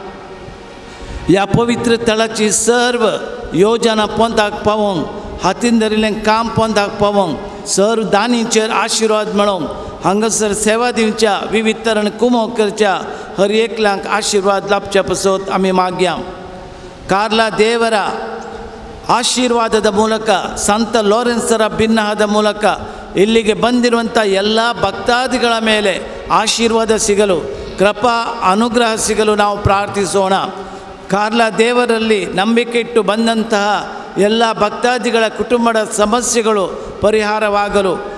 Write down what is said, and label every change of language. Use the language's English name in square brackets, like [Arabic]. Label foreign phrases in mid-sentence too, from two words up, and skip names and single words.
[Konkani] ह्या पवित्र तळाची सर्व योजना पंथाक पावोवंक हातीन धरिल्लें काम पंथाक पावोवंक सर्व दानींचेर आशिर्वाद मेळोवंक हांगासर सेवा दिवच्या विविध तरान कुमो करच्या हर एकल्यांक आशिर्वाद लाभच्या पासत आमी मागया. [Kannada] ಕಾರ್ಲಾ ದೇವರ ಆಶೀರ್ವಾದದ ಮೂಲಕ ಸಂತ ಲಾರೆನ್ಸರ ಭಿನ್ನಹದ ಮೂಲಕ ಇಲ್ಲಿಗೆ ಬಂದಿರುವಂಥ ಎಲ್ಲ ಭಕ್ತಾದಿಗಳ ಮೇಲೆ ಆಶೀರ್ವಾದ ಸಿಗಲು ಕೃಪಾ ಅನುಗ್ರಹ ಸಿಗಲು ನಾವು ಪ್ರಾರ್ಥಿಸೋಣ. ಕಾರ್ಲಾ ದೇವರಲ್ಲಿ ನಂಬಿಕೆ ಇಟ್ಟು ಬಂದಂತಹ ಎಲ್ಲ ಭಕ್ತಾದಿಗಳ ಕುಟುಂಬದ ಸಮಸ್ಯೆಗಳು ಪರಿಹಾರವಾಗಲು